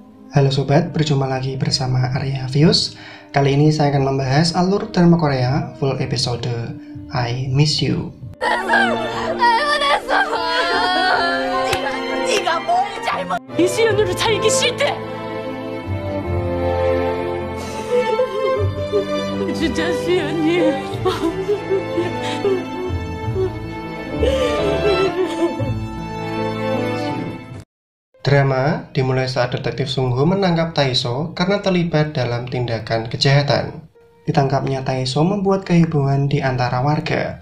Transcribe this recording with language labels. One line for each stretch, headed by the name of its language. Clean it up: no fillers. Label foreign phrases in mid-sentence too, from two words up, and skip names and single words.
Indonesian: Halo sobat, berjumpa lagi bersama Arya Views. Kali ini saya akan membahas alur drama Korea full episode I Miss You.
Korean: 이수연으로 살기 싫대. 진짜 수연이.
Indonesian: Drama dimulai saat detektif Sungho menangkap Taeso karena terlibat dalam tindakan kejahatan. Ditangkapnya Taeso membuat kehebohan di antara warga.